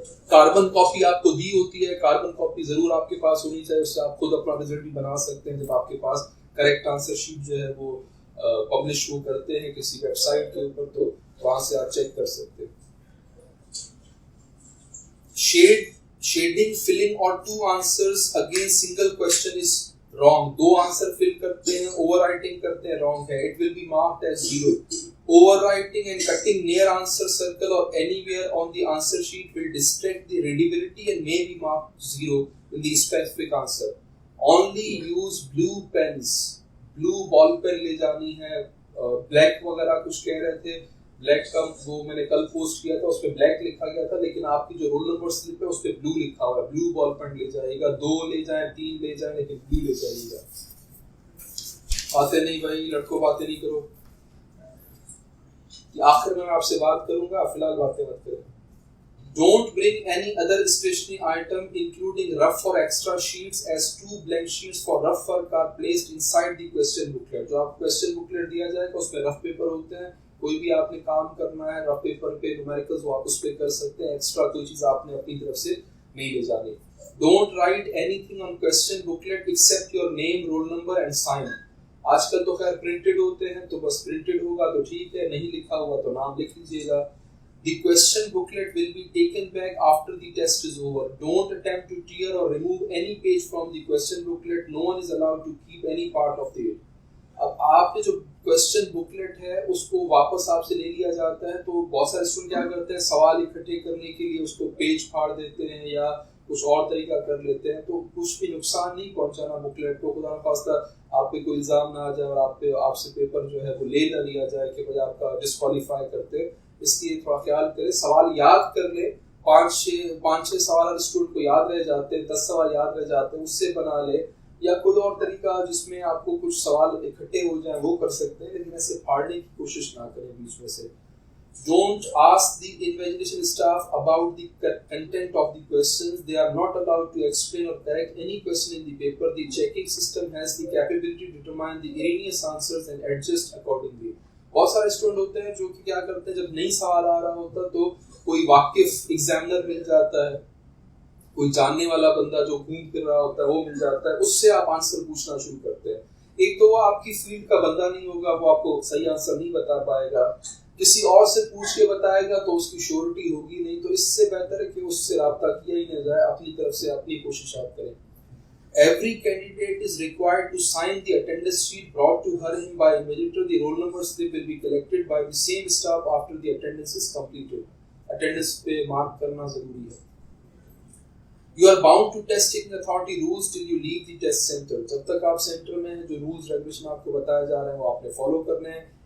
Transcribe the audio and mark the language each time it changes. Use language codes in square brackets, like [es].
[hi] Carbon copy आपको दी होती है, कार्बन कॉपी जरूर आपके पास होनी चाहिए, उससे आप खुद अपना रिजल्ट भी बना सकते हैं। जब आपके पास करेक्ट आंसर शीट जो है वो पब्लिश वो करते हैं किसी वेबसाइट के ऊपर, तो वहां से आप चेक कर सकते हैं। [en] Shading, filling और two answers again single question is wrong. [hi] दो आंसर फिल करते हैं, ओवरराइटिंग करते हैं, रॉन्ग है। [en] It will be marked as 0। Overwriting and cutting near answer circle or anywhere on the answer sheet will distract the readability and may be marked 0 in the specific answer. Only use blue pens. [hi] Blue ball pen ले जानी है। Black वगैरह कुछ कह रहे थे, black का वो मैंने कल पोस्ट किया था, उस पे ब्लैक लिखा गया था, लेकिन आपकी जो रोल नंबर स्लिप है उस पे ब्लू लिखा हुआ है। ब्लू बॉल पेन ले जाइएगा, 2 ले जाए, 3 ले जाए, लेकिन ब्लू ले जाइएगा। बातें नहीं भाई, लड़कों बातें नहीं करो। आखिर में मैं आपसे बात करूंगा, फिलहाल बातें मत करो। [en] Don't bring any other stationery item including rough or extra sheets, as 2 blank sheets for rough work are placed inside the question booklet. [hi] जो आपको question booklet दिया जाएगा उसमें रफ पेपर होते हैं। कोई भी आपने काम करना है रफ पेपर पे न्यूमेरिकल्स वो आप उस पे कर सकते हैं। एक्स्ट्रा कोई चीज आपने अपनी तरफ से नहीं ले जानी। [en] Don't write anything on question booklet except your name, roll number and sign. [hi] आजकल तो खैर प्रिंटेड होते हैं, तो बस प्रिंटेड होगा तो ठीक है, नहीं लिखा हुआ तो नाम लिख लीजिएगा। [en] The question booklet will be taken back after the test is over. Don't attempt to tear or remove any page from the question booklet. No one is allowed to keep any part of it. [hi] आपने जो question booklet है उसको वापस आपसे ले लिया जाता है। तो बहुत सारे स्टूडेंट क्या करते हैं, सवाल इकट्ठे करने के लिए उसको पेज फाड़ देते हैं या कुछ और तरीका कर लेते हैं। तो कुछ भी नुकसान नहीं पहुंचाना बुकलेट को, खुदा खास्ता आप पे कोई इल्जाम ना आ जाए और आपसे पेपर जो है वो ले ना लिया जाए कि भाई आपका डिस्क्वालीफाई करते, इसलिए थोड़ा ख्याल करें। सवाल याद कर ले, 5-6 सवाल स्टूडेंट को याद रह जाते हैं, 10 सवाल याद रह जाते हैं, उससे बना ले। या कोई और तरीका जिसमें आपको कुछ सवाल इकट्ठे हो जाए वो कर सकते हैं, लेकिन ऐसे फाड़ने की कोशिश ना करें बीच में से। [en] Don't ask the invigilation staff about the content of the questions. They are not allowed to explain or correct any question in the paper. The checking system has the capability to determine the erroneous answers and adjust accordingly. [hi] बहुत सारे student होते हैं जो कि क्या करते हैं, जब नई सवाल आ रहा होता तो कोई वाकिफ एग्जामिनर मिल जाता है, कोई जानने वाला बंदा जो घूम फिर रहा होता है वो मिल जाता है, उससे आप आंसर पूछना शुरू करते हैं। एक तो वो आपकी फील्ड का बंदा नहीं होगा, वो आपको सही आंसर नहीं बता पाएगा। किसी और से पूछ के बताएगा तो उसकी श्योरिटी होगी नहीं। तो इससे बेहतर है कि उससे राब्ता किया ही ना जाए, अपनी तरफ से अपनी कोशिश आप करें। [en] Every candidate is required to sign the attendance sheet brought to her him by invigilator. The roll number slip will be collected by the same staff after the attendance is completed. [hi] Attendance पे mark करना जरूरी है। [en] You are bound to test taking authority rules till you leave the test center. [hi] जब तक आप centre में हैं, जो रूल्स रेगुलेशन आपको बताए जा रहे हैं वो आपने फॉलो करने हैं।